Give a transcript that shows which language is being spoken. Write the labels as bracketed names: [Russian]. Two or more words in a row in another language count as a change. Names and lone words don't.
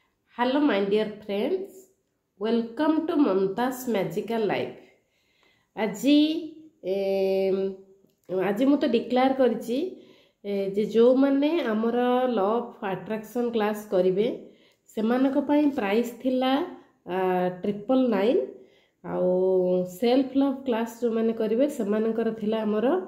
[English] Hello my dear friends, welcome to Mamta's Magical Life. [Odia] ଆଜି ଆଜି ମୁଁ ତ ଡିକ୍ଲେୟାର କରିଛି ଯେ ଯେଉଁମାନେ ଆମର [English] law of attraction class [Odia] କରିବେ ସେମାନଙ୍କ ପାଇଁ ପ୍ରାଇସ୍ ଥିଲା 999 ଆଉ [English] self love class [Odia] ଯେଉଁମାନେ କରିବେ ସେମାନଙ୍କର ଥିଲା ଆମର